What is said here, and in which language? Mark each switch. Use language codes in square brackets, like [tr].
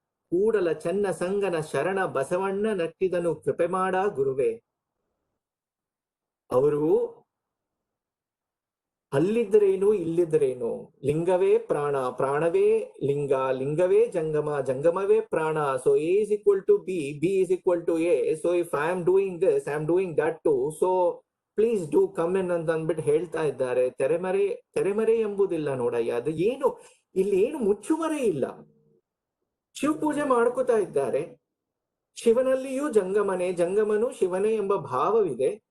[kn] ಕೂಡಲ ಚೆನ್ನ ಸಂಗನ ಶರಣ ಬಸವಣ್ಣ ನಟ್ಟಿದನು ಕೃಪೆ ಮಾಡ ಗುರುವೆ. ಅವರು ಅಲ್ಲಿದ್ದರೇನು ಇಲ್ಲಿದ್ದರೇನು, ಲಿಂಗವೇ ಪ್ರಾಣ, ಪ್ರಾಣವೇ ಲಿಂಗ, ಲಿಂಗವೇ ಜಂಗಮ, ಜಂಗಮವೇ ಪ್ರಾಣ. [en] So A is equal to B, B is equal to A. So if I am doing this, I am doing that too. So please do come in [kn] ಅಂತ ಅಂದ್ಬಿಟ್ಟು ಹೇಳ್ತಾ ಇದ್ದಾರೆ. ತೆರೆಮರೆ ಎಂಬುದಿಲ್ಲ ನೋಡಯ್ಯ. ಅದು ಏನು, ಇಲ್ಲಿ ಏನು ಮುಚ್ಚುಮರೆ ಇಲ್ಲ. ಶಿವ ಪೂಜೆ ಮಾಡ್ಕೋತಾ ಇದ್ದಾರೆ, ಶಿವನಲ್ಲಿಯೂ ಜಂಗಮನೆ, ಜಂಗಮನು ಶಿವನೇ ಎಂಬ ಭಾವವಿದೆ.